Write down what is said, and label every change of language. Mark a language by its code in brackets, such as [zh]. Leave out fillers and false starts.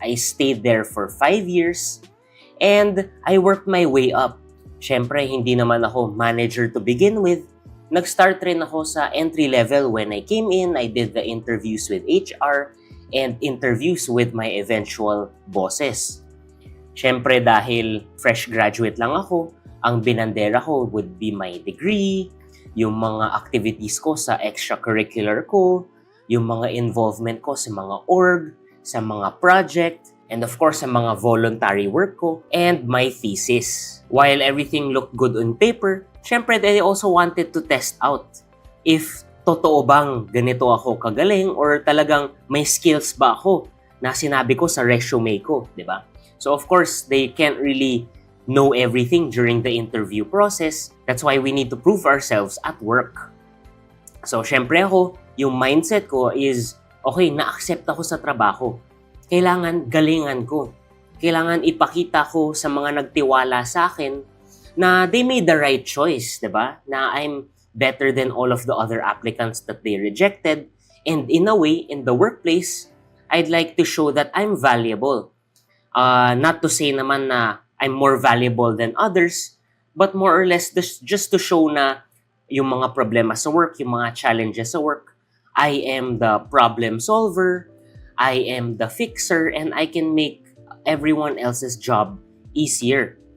[en] I stayed there for 5 years and I worked my way up. [tl] Syempre, hindi naman ako manager [en] to begin with. [tl] Nag-start rin ako sa entry level [en] when I came in. I did the interviews with HR and interviews with my eventual bosses. [tl] Syempre, dahil fresh graduate lang ako, ang binandera ko [en] would be my degree, [tl] yung mga activities ko sa extracurricular ko, yung mga involvement ko sa mga org, sa mga project, [en] and of course [tl] sa mga voluntary work ko, [en] and my thesis. While everything looked good on paper, [tl] syempre [en] I also wanted to test out if [tl] totoo bang ganito ako kagaling or talagang may skills ba ako na sinabi ko sa resume ko, di ba? [en] So of course, they can't really know everything during the interview process. That's why we need to prove ourselves at work. [tl] So, syempre ako, yung mindset ko is, okay, na-accept ako sa trabaho. Kailangan galingan ko. Kailangan ipakita ko sa mga nagtiwala sa akin na [en] they made the right choice, [tl] diba? [en] Na I'm better than all of the other applicants that they rejected. And in a way, in the workplace, I'd like to show that I'm valuable. Not to say naman na I'm more valuable than others, but more or less just to show na [tl] yung mga problema sa work, [en] yung mga challenges sa work, I am the problem solver, I am the fixer, and I can make everyone else's job easier.